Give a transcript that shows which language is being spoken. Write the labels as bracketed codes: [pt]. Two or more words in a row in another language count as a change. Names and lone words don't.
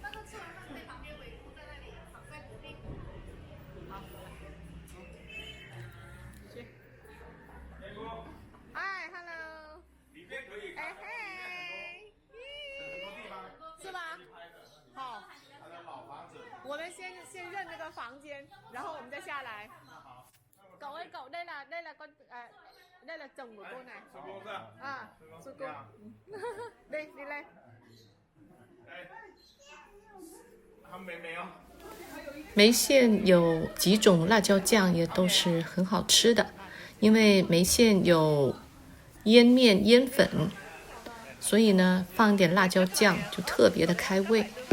[zh] 嗨 ，Hello， 哎嘿，是吗？好，我们先认那个房间，然后我们再下来。 [vi] Cậu ơi, cậu đây là con đây là chồng của cô này. À, sư cô. Đi lên. [zh] 梅县有几种辣椒酱也都是很好吃的，因为梅县有腌面、腌粉，所以呢放一点辣椒酱就特别的开胃。